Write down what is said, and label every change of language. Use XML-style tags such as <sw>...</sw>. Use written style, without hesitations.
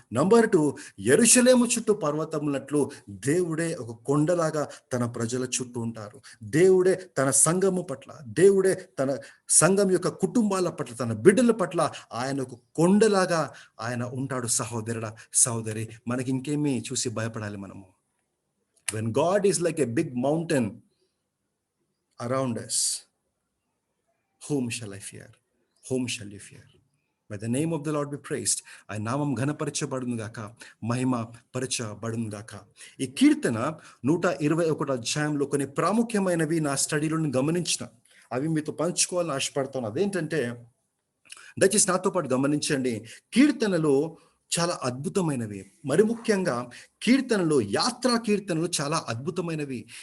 <te>Number 2 యెరూషలేము చుట్టూ పర్వతమున్నట్లు దేవుడే ఒక కొండలాగా తన ప్రజల చుట్టూ ఉంటారు. దేవుడే తన సంఘము పట్ల, దేవుడే తన సంఘం యొక్క కుటుంబాల పట్ల, తన బిడ్డల పట్ల ఆయన ఒక కొండలాగా ఆయన ఉంటాడు. సహోదరుడా, సహోదరి, మనకి ఇంకేమీ చూసి భయపడాలి మనము?</te> <en>When God is like a big mountain around us, whom shall I fear? Whom shall you fear? May the name of the Lord be praised.</en> <te>ఆయన నామం ఘనపరచబడును గాక, మహిమ పరచబడును గాక. ఈ కీర్తన 121 అధ్యాయంలో కొన్ని ప్రాముఖ్యమైనవి నా స్టడీలో గమనించిన, అవి మీతో పంచుకోవాలని ఆశపడతాను. అదేంటంటే, దయచేసి నాతో పాటు గమనించండి. కీర్తనలు చాలా అద్భుతమైనవి. మరి ముఖ్యంగా కీర్తనలు, యాత్రా కీర్తనలు చాలా అద్భుతమైనవి.</te>